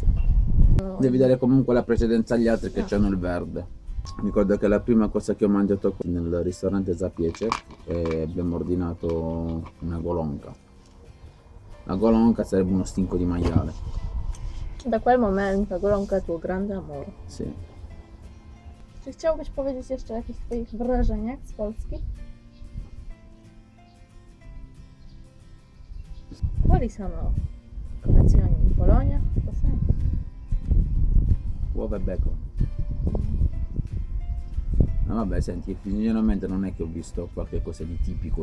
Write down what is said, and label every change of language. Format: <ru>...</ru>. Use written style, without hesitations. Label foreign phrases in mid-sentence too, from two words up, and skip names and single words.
<it>Devi dare comunque la precedenza agli altri che c'hanno il verde. Mi ricordo che la prima cosa che ho mangiato nel ristorante Zapiece abbiamo ordinato una golonka. La golonka sarebbe uno stinco di maiale. Da quel momento golonka è tuo grande amore. Sì.</it> <pl>Czy chciałbyś powiedzieć jeszcze o jakichś swoich wrażeniach z Polski?</pl> <it>Quali sono colazioni in Polonia? Lo sai? Uova e bacon. No, vabbè, senti, generalmente non è che ho visto qualche cosa di tipico.</it>